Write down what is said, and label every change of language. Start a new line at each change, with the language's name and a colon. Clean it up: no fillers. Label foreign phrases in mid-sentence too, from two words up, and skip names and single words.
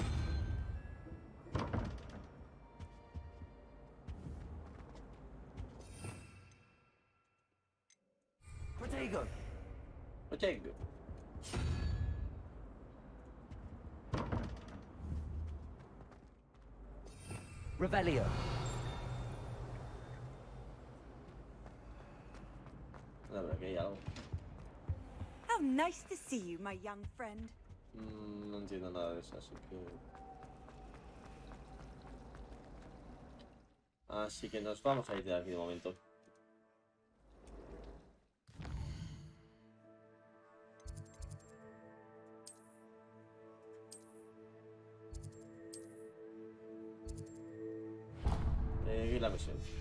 Spanish: Protego. Protego. Revelio. La verdad que hay algo.
English: How nice to see you, my young friend.
Spanish: No entiendo nada de eso, así que... Así que nos vamos a ir de aquí de momento. Seguir la misión.